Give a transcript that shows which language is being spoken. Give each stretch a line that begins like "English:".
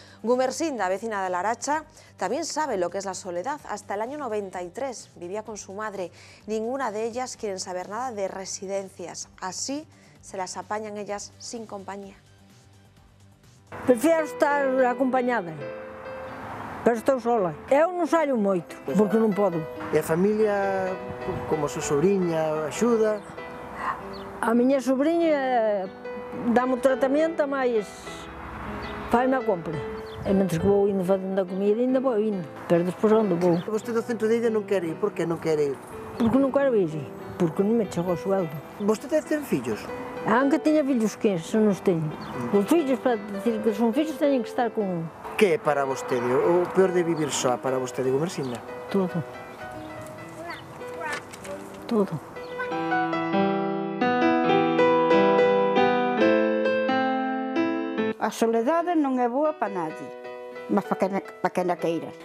Spanish: Gumersinda, vecina de Laracha, también sabe lo que es la soledad. Hasta el año 93 vivía con su madre. Ninguna de ellas quiere saber nada de residencias. Así se las apañan ellas sin compañía. Prefiero estar acompañada,
Galician: pero estou sola. Eu non saio moito, porque non podo. E a familia, como a súa sobrinha, axuda? A miña sobrinha dá-me o tratamento, mas fai-me a compra. E mentre que vou indo facendo a comida, ainda vou indo. Pero despois onde vou? Vostede ao centro de ida non quere ir, por que non quere ir? Porque non quero ir. porque non me chegou o sueldo. Vostede ten fillos? Aunque teña fillos que son os teño. Os fillos, para decir que son fillos, teñen que estar con un. Que é para vostede o peor de vivir só para vostede, Gumersinda? Todo. Todo. A soledade non é boa para nadie, mas para quen a queira.